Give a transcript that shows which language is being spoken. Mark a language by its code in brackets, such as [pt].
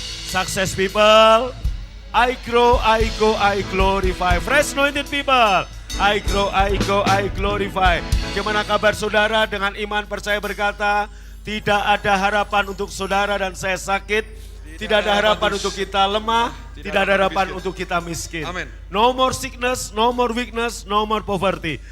[en] Success people, I grow, I go, I glorify. Fresh anointed people, I grow, I go, I glorify. [id] Gimana kabar saudara dengan iman percaya berkata, tidak ada harapan untuk saudara dan saya sakit, tidak ada harapan untuk kita lemah, tidak ada harapan untuk kita miskin. [en] Amen. No more sickness, no more weakness, no more poverty.